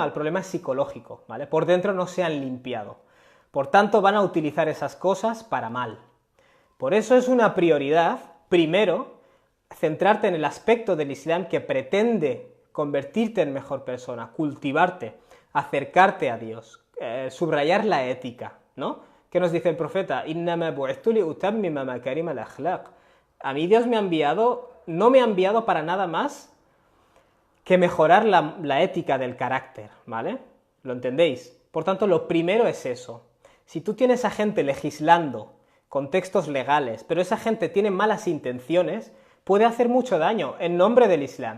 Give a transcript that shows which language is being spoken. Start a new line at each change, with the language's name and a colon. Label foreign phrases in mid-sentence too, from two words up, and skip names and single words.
Spanish: El problema es psicológico, ¿vale? Por dentro no se han limpiado, por tanto van a utilizar esas cosas para mal. Por eso es una prioridad, primero, centrarte en el aspecto del Islam que pretende convertirte en mejor persona, cultivarte, acercarte a Dios, subrayar la ética, ¿no? ¿Qué nos dice el profeta?
Arabic: إنما بعثت لأتمم مكارم الأخلاق.
Spanish: A mí Dios me ha enviado, no me ha enviado para nada más que mejorar la ética del carácter, ¿vale? ¿Lo entendéis? Por tanto, lo primero es eso. Si tú tienes a gente legislando con textos legales, pero esa gente tiene malas intenciones, puede hacer mucho daño en nombre del Islam.